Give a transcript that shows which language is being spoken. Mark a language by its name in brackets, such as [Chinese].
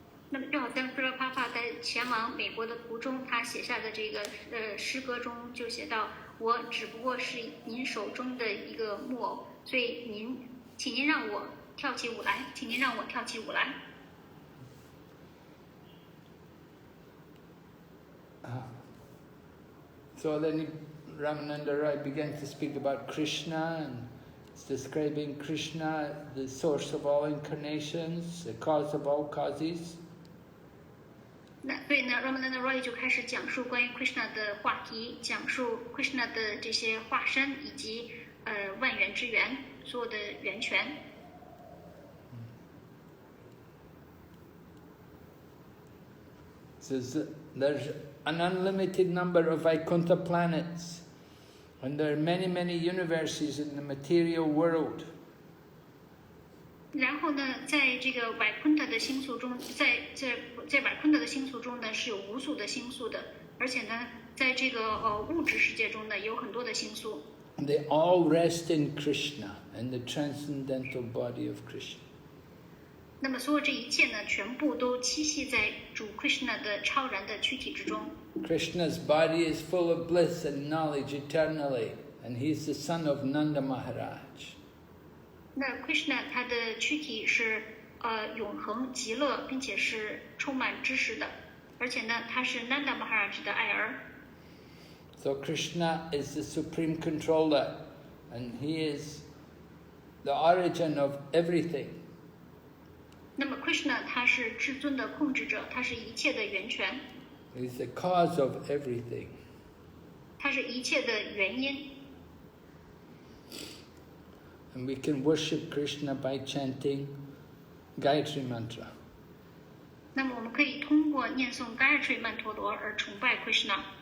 [Chinese] 那么就好像 Prabhupada 在前往美国的途中，他写下的这个诗歌中就写到，我只不过是您手中的一个木偶，所以请您让我跳起舞来，请您让我跳起舞来。 [English] So then Ramananda Roy began to speak about Krishna and describing Krishna, the source of all incarnations, the cause of all causes. [Chinese] 那所以呢 ，Ramananda Roy 就开始讲述关于 Krishna 的话题，讲述 Krishna 的这些化身以及万缘之源，所有的源泉。 [English] There's an unlimited number of Vaikuntha planets, and there are many, many universes in the material world. [Chinese] 然后呢，在这个Vaikuntha的星宿中，在Vaikuntha的星宿中呢，是有无数的星宿的，而且呢，在这个物质世界中呢，也有很多的星宿。 [English] They all rest in Krishna and the transcendental body of Krishna. [Chinese] 那么所有这一切呢，全部都栖息在主 Krishna 的超然的躯体之中。 [English] Krishna's body is full of bliss and knowledge eternally, and he's the son of Nanda Maharaj. [Chinese] 那 Krishna 他的躯体是永恒极乐，并且是充满知识的，而且呢，他是 Nanda Maharaj 的爱儿。 [English] So Krishna is the supreme controller, and he is the origin of everything. [Chinese] 那么 Krishna 他是至尊的控制者，他是一切的源泉。 [English] He's the cause of everything. [Chinese] 他是一切的原因。 [English] And we can worship Krishna by chanting Gayatri Mantra. [Chinese] 那么我们可以通过念诵 Gayatri 曼陀罗而崇拜 Krishna。